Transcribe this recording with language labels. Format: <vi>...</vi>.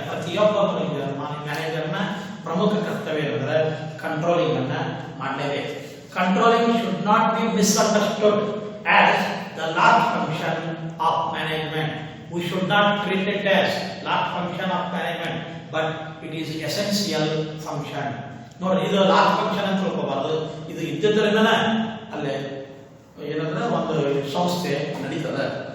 <kn>ಪ್ರತಿಯೊಬ್ಬ ಮ್ಯಾನೇಜರ್ನ ಪ್ರಮುಖ ಕರ್ತವ್ಯ ಅಂದರೆ ಕಂಟ್ರೋಲಿಂಗ್ ಅನ್ನ ಮಾಡಲೇಬೇಕು.</kn> <en>Controlling should not be misunderstood as the last function of management. We should not treat it as last function of management, but it is essential function.</en> <kn>ನೋಡಿ ಇದು last function ಅಂತ ತಿಳ್ಕೋಬಾರ್ದು. ಇದು ಇದ್ದಿದ್ದರಿಂದನೇ ಅಲ್ಲೇ ಏನಂದ್ರೆ ಒಂದು ಸಂಸ್ಥೆ ನಡೀತದೆ.</kn>